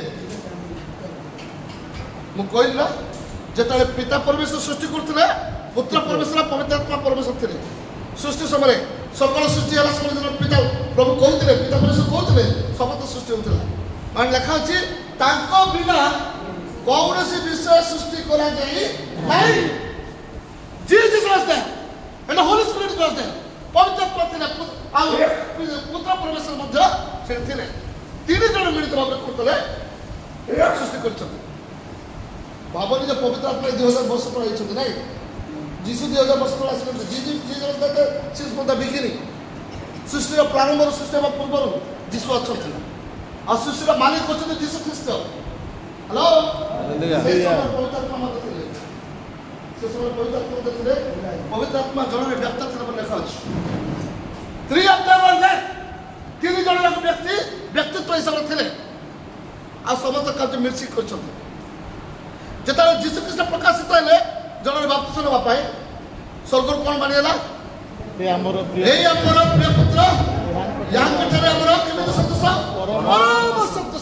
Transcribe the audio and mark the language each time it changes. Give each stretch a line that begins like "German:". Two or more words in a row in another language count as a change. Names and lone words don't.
Odia: ମୁଁ କହିଲି ନା, ଯେତେବେଳେ ପିତା ପରମେଶ୍ୱର ସୃଷ୍ଟି କରୁଥିଲେ, ପୁତ୍ର ପରମେଶ୍ୱର, ପବିତ୍ରାତ୍ମା ପରମେଶ୍ୱର ଥିଲେ। ସୃଷ୍ଟି ସମୟରେ ସକଳ ସୃଷ୍ଟି ହେଲା ସମୟରେ ଯେତେବେଳେ ପିତା ପ୍ରଭୁ କହୁଥିଲେ, ପିତା ପରମେଶ୍ୱର କହୁଥିଲେ, ସମସ୍ତ ସୃଷ୍ଟି ହେଉଥିଲା। ମାନେ ଲେଖା ଅଛି, ତାଙ୍କ ବିନା କୌଣସି ବିଷୟ ସୃଷ୍ଟି କରାଯାଇ ନାହିଁ।
English: Jesus was there and the Holy Spirit was there.
Odia: ପବିତ୍ରାତ୍ମା ଥିଲେ ଆଉ ପୁତ୍ର ପରମେଶ୍ୱର ମଧ୍ୟ ସେଠି ଥିଲେ। 3 ଜଣ ମିଳିତ ଭାବରେ କଲେ ସୃଷ୍ଟି କରିଛନ୍ତି। ଭାବନି ଯେ ପବିତ୍ର ଆତ୍ମା 2000 ବର୍ଷ ତଳେ ହେଇଛନ୍ତି ନାଇଁ। ଯୀଶୁ 2000 ବର୍ଷ ତଳେ ଆସିଛନ୍ତି। ବିଗିନିଂ ସୃଷ୍ଟିର ପ୍ରାରମ୍ଭରୁ, ସୃଷ୍ଟି ହେବା ପୂର୍ବରୁ ଯୀଶୁ ଅଛନ୍ତି। ଆଉ ସୃଷ୍ଟିର ମାଲିକ ଅଛନ୍ତି ଯୀଶୁ ଖ୍ରୀଷ୍ଟ। ହ୍ୟାଲୋ, ସେ ସମୟରେ ପବିତ୍ର ଆତ୍ମା ମଧ୍ୟ ଥିଲେ। ସେ ସମୟରେ ପବିତ୍ର ଆତ୍ମା ମଧ୍ୟ ଥିଲେ। ପବିତ୍ର ଆତ୍ମା ଜଣରେ ବ୍ୟକ୍ତ ଥିଲେ ବୋଲି ଲେଖା ଅଛି।
English: 3 of them were there.
Odia: 3 ଜଣ ଯାକ ବ୍ୟକ୍ତି ବ୍ୟକ୍ତିତ୍ୱ ହିସାବରେ ଥିଲେ। ଆଉ ସମସ୍ତ କାର୍ଯ୍ୟ ମିଶି କରିଛନ୍ତି। ଯେତେବେଳେ ଯୀଶୁ ଖ୍ରୀଷ୍ଟ ପ୍ରକାଶିତ ହେଲେ ଜଣରେ ବାପ୍ତିସ୍ମ ନେବା ପାଇଁ, ସ୍ୱର୍ଗରୁ କ'ଣ ବାଣୀ ହେଲା? ଏଇ ଆମର ପ୍ରିୟ ପୁତ୍ର, ୟାଙ୍କଠାରେ ଆମର କେମିତି ସନ୍ତୋଷ, ପରମ ସନ୍ତୋଷ।